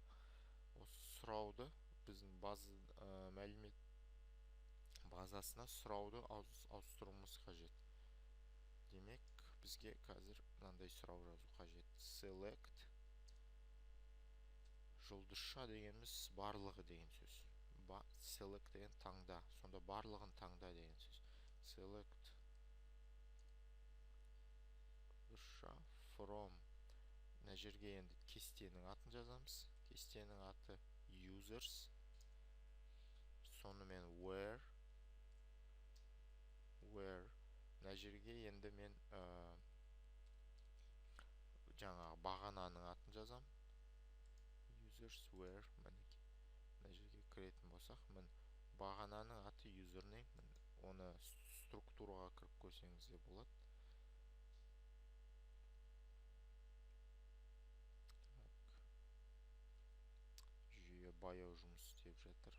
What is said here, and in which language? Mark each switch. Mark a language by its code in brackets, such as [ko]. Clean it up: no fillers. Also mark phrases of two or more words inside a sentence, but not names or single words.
[kk] Осы сұрауды біздің мәлімет базасына сұрауды ауыстыруымыз қажет. Демек бізге қазір мынандай сұрау жазу қажет. Select жұлдызша дегеніміз барлығы деген сөз. Select деген таңда. Сонда барлығын таңда деген сөз. [en] Select from. [kk] Мына жерге енді кестенің атын жазамыз. Кестенің аты users. Соны жерге енді мен жаңағы бағананың атын жазам. [en] Users where, [kk] мінекей мына жерге кіретін болсақ, бағананың аты username, оны структураға кіріп көрсеңіз де болады. Жүйе баяу жұмыс істеп жатыр.